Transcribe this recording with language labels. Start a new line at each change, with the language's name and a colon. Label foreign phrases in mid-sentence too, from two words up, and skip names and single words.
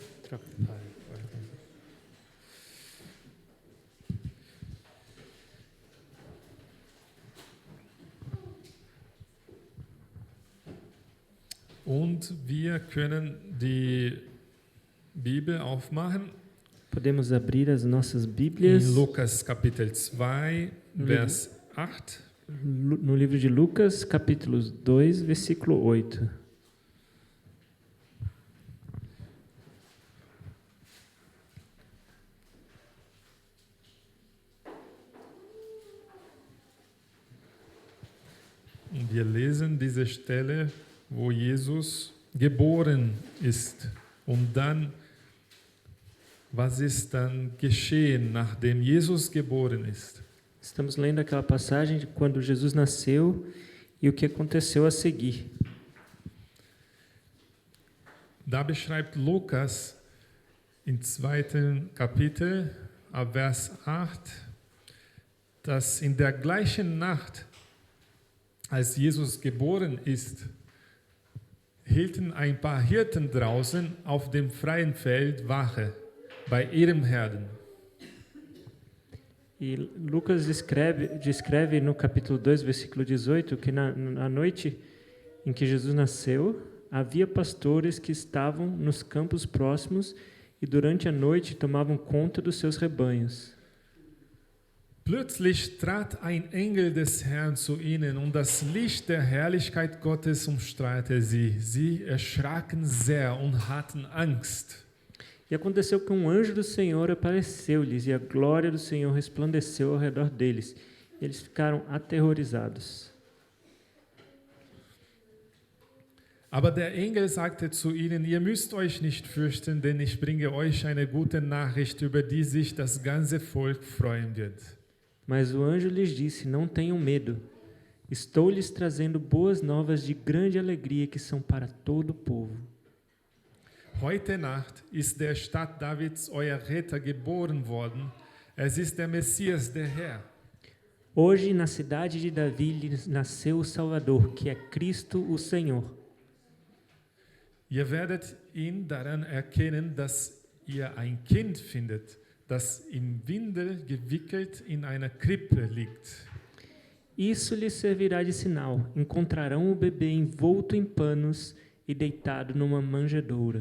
German: Und wir können die Bibel aufmachen.
Portuguese: Podemos abrir as nossas Bíblias
German: In Lukas Kapitel 2, Vers 8.
Portuguese: no livro de Lucas, capítulo 2, versículo 8.
German: Und wir lesen diese Stelle, wo Jesus geboren ist. Und dann, was ist dann geschehen, nachdem Jesus geboren ist?
Portuguese: Estamos lendo aquela passagem de quando Jesus nasceu e o que aconteceu a seguir.
German: Da beschreibt Lukas im 2. Kapitel, ab Vers 8, dass in der gleichen Nacht, als Jesus geboren ist, hielten ein paar Hirten draußen auf dem freien Feld Wache bei ihrem Herden.
Portuguese: E Lucas descreve no capítulo 2, versículo 18, que na noite em que Jesus nasceu, havia pastores que estavam nos campos próximos e durante a noite tomavam conta dos seus rebanhos.
German: Plötzlich trat ein Engel des Herrn zu ihnen und das Licht der Herrlichkeit Gottes umstrahlte sie. Sie erschraken sehr und hatten Angst.
Portuguese: E aconteceu que um anjo do Senhor apareceu-lhes e a glória do Senhor resplandeceu ao redor deles. E eles ficaram aterrorizados.
German: Aber der Engel sagte zu ihnen, ihr müsst euch nicht fürchten, denn ich bringe euch eine gute Nachricht, über die sich das ganze Volk freuen wird.
Portuguese: Mas o anjo lhes disse, não tenham medo. Estou lhes trazendo boas novas de grande alegria que são para todo o povo.
German: Heute Nacht ist der Stadt Davids euer Retter geboren worden. Es ist der Messias, der Herr.
Portuguese: Hoje, na cidade de Davi, lhes nasceu o Salvador, que é Cristo o Senhor.
German: Ihr werdet ihn daran erkennen, dass ihr ein Kind findet, das im Windel gewickelt in einer Krippe liegt.
Portuguese: Isso lhes servirá de sinal. Encontrarão o bebê envolto em panos e deitado numa manjedoura.